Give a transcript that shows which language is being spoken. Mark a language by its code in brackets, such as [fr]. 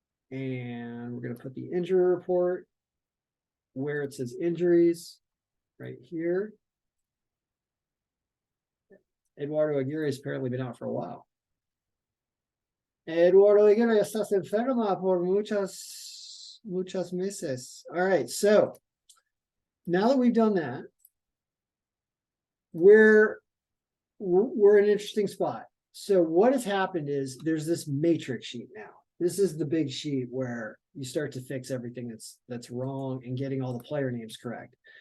[en] And we're going to put the injury report where it says injuries right here. Eduardo Aguirre has apparently been out for a while. [es] Eduardo Aguirre, estás enferma por muchas meses. [en] All right, so now that we've done that, we're in an interesting spot. So what has happened is there's this matrix sheet now. This is the big sheet where you start to fix everything that's wrong and getting all the player names correct.